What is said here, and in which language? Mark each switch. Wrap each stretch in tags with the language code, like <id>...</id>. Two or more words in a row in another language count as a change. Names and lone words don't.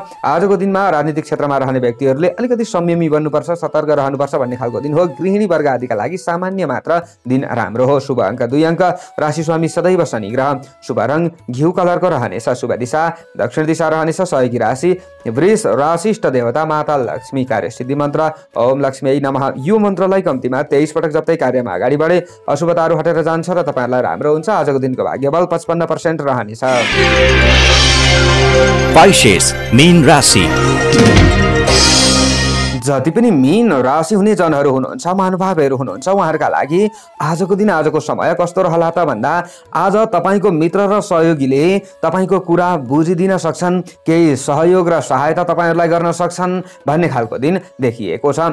<ne>आजको दिनमा राजनीतिक क्षेत्रमा रहने व्यक्तिहरूले अलिकति संयमी बन्नुपर्छ, सतर्क रहनुपर्छ भन्ने खालको दिन हो। गृहिणी वर्ग आदिका लागि सामान्य मात्र दिन राम्रो हो। शुभ अङ्क 2 अङ्क। राशि स्वामी सदैव शनि ग्रह। शुभ रङ घिउ कलरको रहनेछ। शुभ दिशा दक्षिण दिशा रहनेछ। सहयोगी राशि वृष राशि। इष्ट देवता माता लक्ष्मी। कार्य सिद्धि मन्त्र</ne> <sa>ओम लक्ष्मी नमः।</sa> <ne>यो मन्त्रलाई कम्तीमा 23 पटक जप्दै कार्यमा अगाडि बढे अशुभताहरू हटेर जान्छ र तपाईहरुलाई राम्रो हुन्छ। आजको दिनको भाग्यबल 55% रहनेछ। पाइसेस मीन राशि। जति पनि मीन राशि हुने जनहरू हुनुहुन्छ, महानुभावहरू हुनुहुन्छ, उहाँहरूका लागि आजको दिन आजको समय कस्तो रहला त भन्दा आज तपाईको मित्र र सहयोगीले तपाईको कुरा बुझिदिन सक्छन्, केही सहयोग र सहायता तपाईहरुलाई गर्न सक्छन् भन्ने खालको दिन देखिएको छ।</ne>